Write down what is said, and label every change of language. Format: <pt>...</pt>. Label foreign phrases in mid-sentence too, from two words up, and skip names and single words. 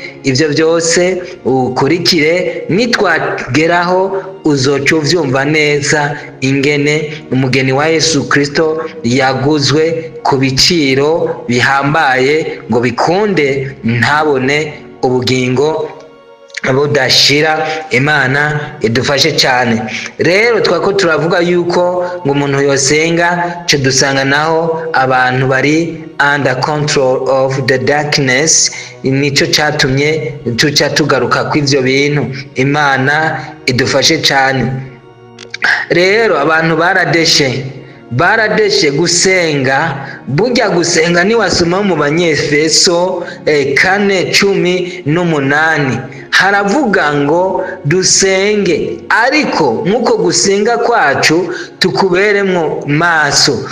<rn>Ibyo byose ukurikire, nitwageraho uzoca uvyumva neza ingene umugeni wa Yesu Kristo yaguzwe ku biciro bihambaye ngo bikunde ntabone ubugingo budashira. Imana idufashe cyane. Rero twako turavuga yuko ngo umuntu yosenga, cyo dusanga naho abantu bari</rn> <en>under control of the darkness.</en> <rn>Nico cyatumye tuca tugaruka kw'ivyo bintu. Imana idufashe cyane. Rero abantu baradeshe gusenga. Burya gusenga niwasoma mu Banyefeso 4:18 haravuga ngo dusenge, ariko nk'uko gusenga kwacu tukuberemo maso.</rn>